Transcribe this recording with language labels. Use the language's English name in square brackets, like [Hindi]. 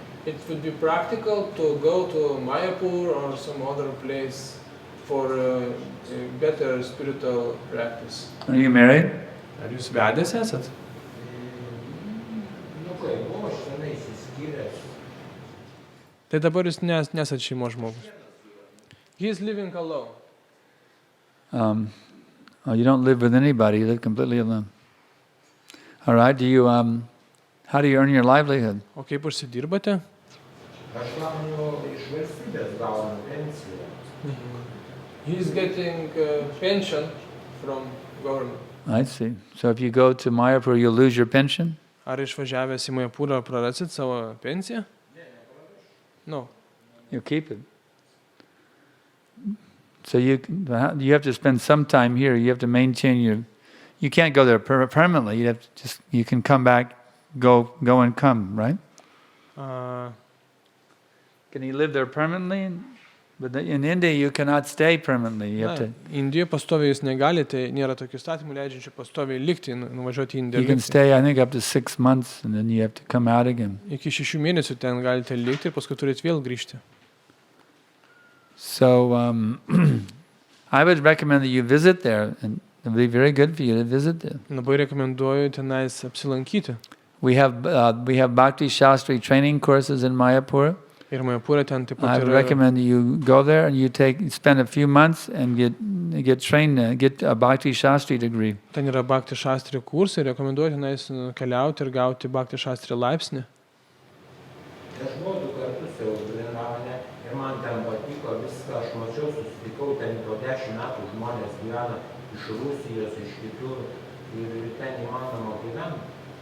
[English] It would be practical to go to Mayapur or some other place for a better spiritual practice. Are you married? [Lithuanian] Ar jūs vedęs esat? Kai buvo, aš senai įsiskyręs. Tai dabar jūs nesat šeimos žmogus. [English] He is living alone. You don't live with anybody, you live completely alone. All right, how do you earn your livelihood? [Lithuanian] O kaip užsidirbate? Aš gaunu iš valstybės gaunu pensiją. [English] He is getting pension from government. I see. So if you go to Mayapur, you'll lose your pension? [Lithuanian] Ar išvažiavęs į Mayapurą prarasit savo pensiją? [English] No. You keep it. So you have to spend some time here. You have to maintain you can't go there permanently. You can come back, go and come, right? Can you live there permanently? But in India you cannot stay permanently. You have to. [Lithuanian] Indijoje pastoviai jūs negalite, nėra tokių statymų leidžiančių pastoviai likti, nuvažiuoti į Indiją. [English] You can stay, I think, up to 6 months, and then you have to come out again. [Lithuanian] Iki 6 mėnesių ten galite likti ir paskui turite vėl grįžti. [English] So I would recommend that you visit there, and it would be very good for you to visit there. [Lithuanian] Labai rekomenduoju tenais apsilankyti. [English] We have Bhakti Shastri training courses in Mayapur. [Lithuanian] Ir Mayapurė ten taip pat [English] I would recommend you go there and you spend a few months and get trained, get a Bhakti Shastri degree. [Lithuanian] Ten yra Bhakti Shastri kursai, rekomenduoju tenais keliauti ir gauti Bhakti Shastri laipsnį. Aš buvau 2 kartus jau Vrinravane ir man ten patiko viską, aš mačiau, susitikau ten po 10 metų žmonės gyvena iš Rusijos, iš kitur ir ten įmanoma gyventi.